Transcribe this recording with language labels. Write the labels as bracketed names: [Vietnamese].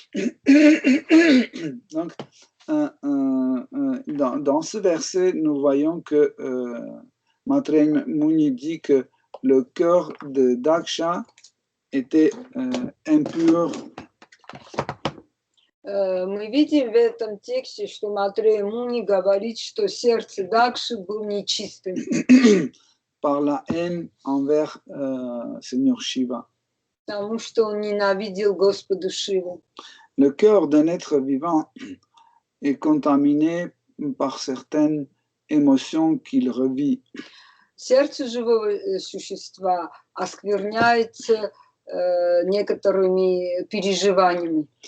[French] Donc, dans ce verset, nous voyons que Maitreya Muni dit que le cœur de Daksha était impur. [Russian] Мы видим в этом тексте, что Маитрея Муни говорит, что сердце Дакши было нечистым. [French] Par la haine envers Seigneur Shiva. [Russian] Потому что он ненавидел Господа Шиву. [French] Le cœur d'un être vivant est contaminé par certaines émotions qu'il revit. [Russian] Сердце живого существа оскверняется некоторыми переживаниями.